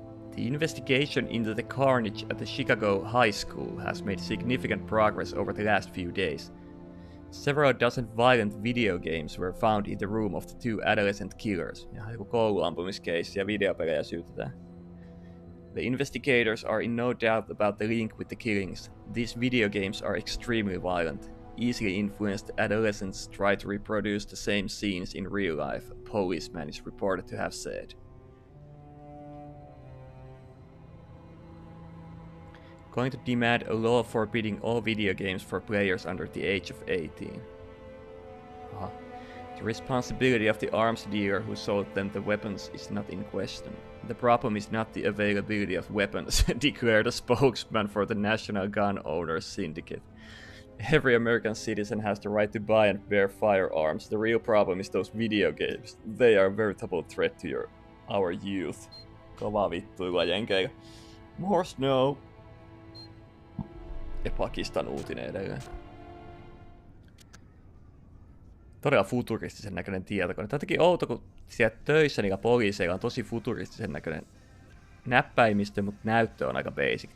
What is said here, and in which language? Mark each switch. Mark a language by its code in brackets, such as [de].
[en] The investigation into the carnage at the Chicago High School has made significant progress over the last few days. Several dozen violent video games were found in the room of the two adolescent killers. [fi] Ja joku kouluampumiskeissi ja videopelejä syytetään. [en] The investigators are in no doubt about the link with the killings. These video games are extremely violent. Easily influenced adolescents try to reproduce the same scenes in real life, a policeman is reported to have said. Going to demand a law forbidding all video games for players under the age of 18. The responsibility of the arms dealer who sold them the weapons is not in question. The problem is not the availability of weapons, declared a spokesman for the National Gun Owners Syndicate. Every American citizen has the right to buy and bear firearms. The real problem is those video games. They are a veritable threat to our youth. [fi] Kovaa vittuilua jenkeillä. [en] More snow. [fi] Ja Pakistan uutinen edelleen. Todella futuristisen näköinen tietokone. Tämä on jotenkin outo, kun siellä töissä niillä poliiseilla on tosi futuristisen näköinen näppäimistö, mutta näyttö on aika basic.